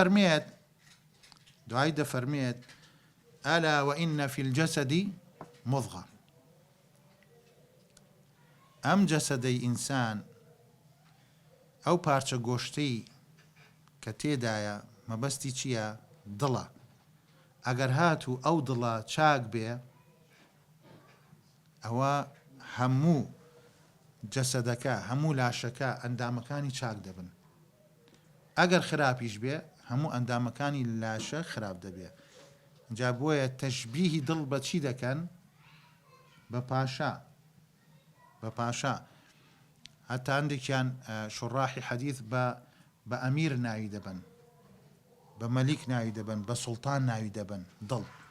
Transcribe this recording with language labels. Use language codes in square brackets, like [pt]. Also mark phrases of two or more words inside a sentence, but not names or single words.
[ckb] دەفەرمێت [ar] ألا وإن في الجسد مضغة [ckb] ئەم جەسەدەی ئینسان ئەو پارچە گۆشتەی کە تێدایە مەبەستی چییە دڵە ئەگەر هاتوو ئەو دڵە چاک بێ ئەوە هەموو جەسەدەکە هەموو لاشەکە ئەندامەکانی چاک دەبن ئەگەر خراپیش بێ هەموو ئەندامەکانی لاشە خراپ دەبێ جا بۆیە تەشبیهی دڵ بە چی دەکەن بە پاشا هەتا هەندێکیان شوڕاحی حەدیث بە ئەمیر ناوی دەبن بە مەلیک ناوی دەبن بە سوڵتان ناوی دەبن دڵ